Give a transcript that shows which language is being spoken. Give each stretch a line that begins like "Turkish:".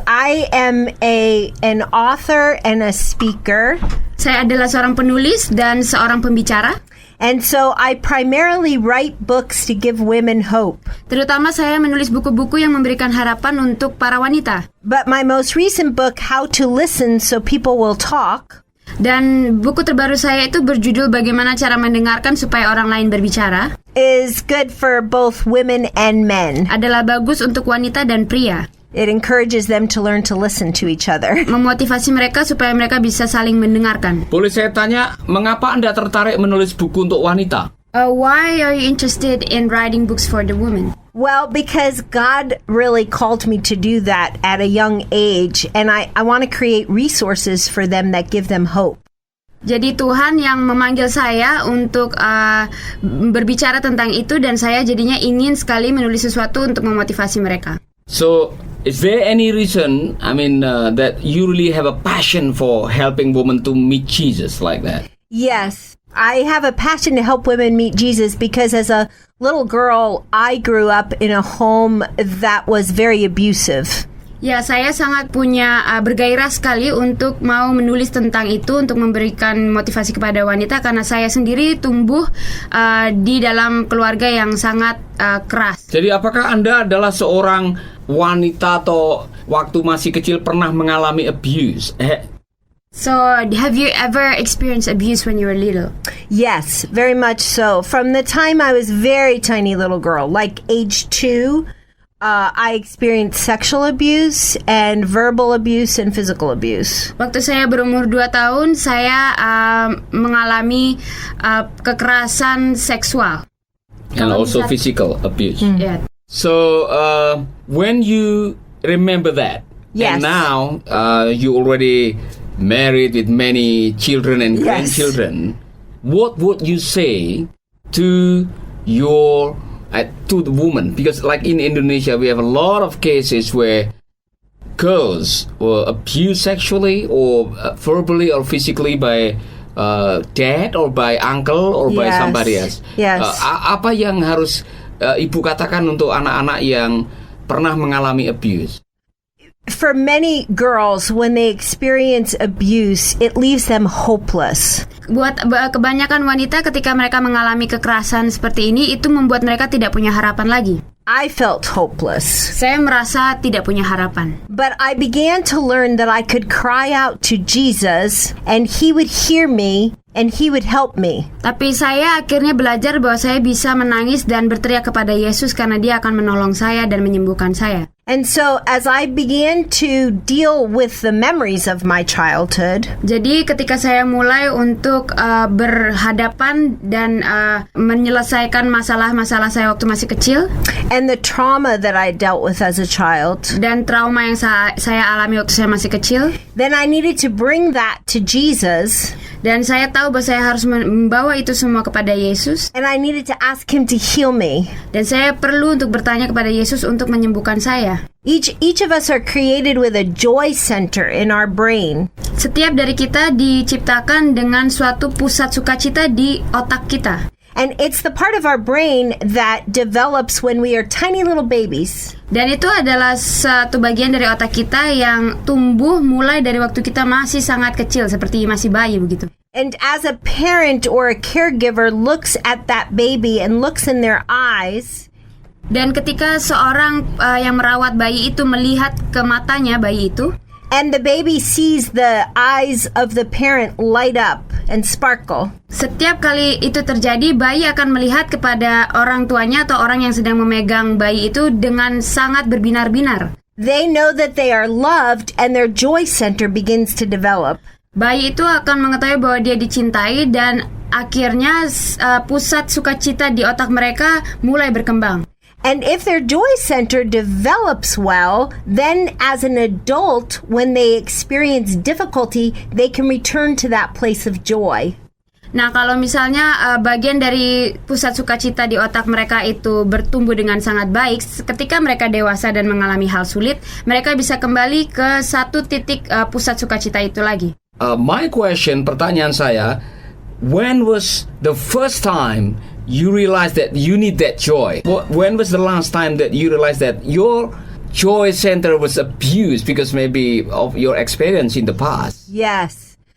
English: I am an author and a speaker.
Indonesian: Saya adalah seorang penulis dan seorang pembicara.
English: And so I primarily write books to give women hope.
Indonesian: Terutama saya menulis buku-buku yang memberikan harapan untuk para wanita.
English: But my most recent book, How to Listen So People Will Talk,
Indonesian: dan buku terbaru saya itu berjudul Bagaimana Cara Mendengarkan Supaya Orang Lain Berbicara,
English: is good for both women and men.
Indonesian: adalah bagus untuk wanita dan pria.
English: It encourages them to learn to listen to each other.
Indonesian: Memotivasi mereka supaya mereka bisa saling mendengarkan. Boleh saya tanya, mengapa Anda tertarik menulis buku untuk wanita?
English: Why are you interested in writing books for the women? Well, because God really called me to do that at a young age, and I want to create resources for them that give them hope.
Indonesian: Jadi Tuhan yang memanggil saya untuk berbicara tentang itu, dan saya jadinya ingin sekali menulis sesuatu untuk memotivasi mereka.
English: So, is there any reason, that you really have a passion for helping women to meet Jesus like that? Yes, I have a passion to help women meet Jesus because as a little girl, I grew up in a home that was very abusive.
Indonesian: Ya, saya sangat punya bergairah sekali untuk mau menulis tentang itu, untuk memberikan motivasi kepada wanita, karena saya sendiri tumbuh di dalam keluarga yang sangat keras. Jadi apakah Anda adalah seorang wanita atau waktu masih kecil pernah mengalami abuse?
English: So, have you ever experienced abuse when you were little? Yes, very much so. From the time I was very tiny little girl, like age 2, I experienced sexual abuse and verbal abuse and physical abuse.
Indonesian: Waktu saya berumur 2 tahun, saya mengalami kekerasan seksual.
English: And also physical abuse. Yeah. So, when you remember that, Yes. and now you already married with many children and Yes. grandchildren, what would you say to your to the woman? Because like in Indonesia, we have a lot of cases where girls were abused sexually or verbally or physically by dad or by uncle or by Yes. somebody else. Yes.
Indonesian: Apa yang harus ibu katakan untuk anak-anak yang pernah mengalami abuse?
English: For many girls, when they experience abuse, it leaves them hopeless.
Indonesian: Buat kebanyakan wanita, ketika mereka mengalami kekerasan seperti ini, itu membuat mereka tidak punya harapan lagi.
English: I felt hopeless.
Indonesian: Saya merasa tidak punya harapan.
English: But I began to learn that I could cry out to Jesus and He would hear me and He would help me.
Indonesian: Tapi saya akhirnya belajar bahwa saya bisa menangis dan berteriak kepada Yesus karena Dia akan menolong saya dan menyembuhkan saya.
English: And so as I began to deal with the memories of my childhood,
Indonesian: Jadi ketika saya mulai untuk berhadapan dan menyelesaikan masalah-masalah saya waktu masih kecil,
English: and the trauma that I dealt with as a child,
Indonesian: dan trauma yang saya alami waktu saya masih kecil,
English: then I needed to bring that to Jesus,
Indonesian: dan saya tahu bahwa saya harus membawa itu semua kepada Yesus,
English: and I needed to ask Him to heal me.
Indonesian: dan saya perlu untuk bertanya kepada Yesus untuk menyembuhkan saya.
English: Each of us are created with a joy center in our brain.
Indonesian: Setiap dari kita diciptakan dengan suatu pusat sukacita di otak kita.
English: And it's the part of our brain that develops when we are tiny little babies.
Indonesian: Dan itu adalah satu bagian dari otak kita yang tumbuh mulai dari waktu kita masih sangat kecil, seperti masih bayi begitu.
English: And as a parent or a caregiver looks at that baby and looks in their eyes,
Indonesian: Dan ketika seorang yang merawat bayi itu melihat ke matanya bayi itu,
English: and the baby sees the eyes of the parent light up and sparkle,
Indonesian: setiap kali itu terjadi, bayi akan melihat kepada orang tuanya atau orang yang sedang memegang bayi itu dengan sangat berbinar-binar.
English: they know that they are loved and their joy center begins to develop.
Indonesian: Bayi itu akan mengetahui bahwa dia dicintai dan akhirnya pusat sukacita di otak mereka mulai berkembang.
English: And if their joy center develops well, then as an adult, when they experience difficulty, they can return to that place of joy.
Indonesian: Nah, kalau misalnya bagian dari pusat sukacita di otak mereka itu bertumbuh dengan sangat baik, ketika mereka dewasa dan mengalami hal sulit, mereka bisa kembali ke satu titik pusat sukacita itu lagi.
English: My question,
Indonesian: pertanyaan saya,
English: when was the first time you realized that you need that joy? When was the last time that you realized that your joy center was abused because maybe of your experience in the past? Yes.